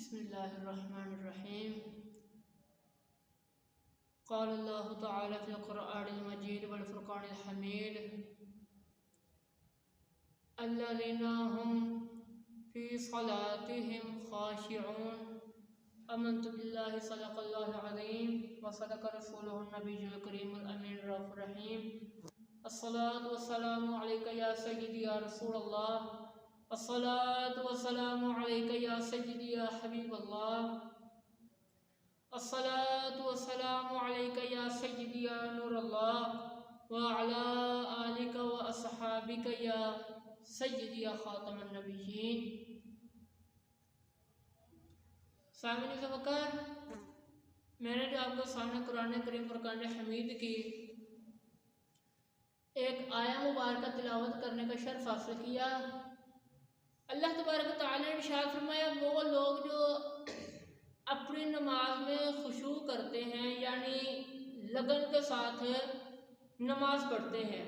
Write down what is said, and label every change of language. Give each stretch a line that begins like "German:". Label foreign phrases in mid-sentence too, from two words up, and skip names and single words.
Arabic: بسم الله الرحمن الرحيم۔ قال الله تعالى في القرآن المجيد والفرقان الحميد الذين هم في صلاتهم خاشعون. آمنت بالله صدق الله العظيم وصدق رسوله النبي الكريم الأمين رؤوف الرحيم. الصلاة والسلام عليك يا سيدي يا رسول الله، الصلاة والسلام عليك يا سيدي يا حبيب الله, الصلاة والسلام عليك يا سيدي يا نور الله وعلى آلك وأصحابك يا سيدي يا خاتم النبيين.
Urdu: سامنے سے وقار، میں نے جو آپ کے سامنے قرآن کریم فرقان حمید کی ایک آیہ مبارک تلاوت کرنے کا شرف حاصل کیا. اللہ تبارک تعالیٰ نے ارشاد فرمایا، وہ لوگ جو اپنی نماز میں خشوع کرتے ہیں یعنی لگن کے ساتھ نماز پڑھتے ہیں.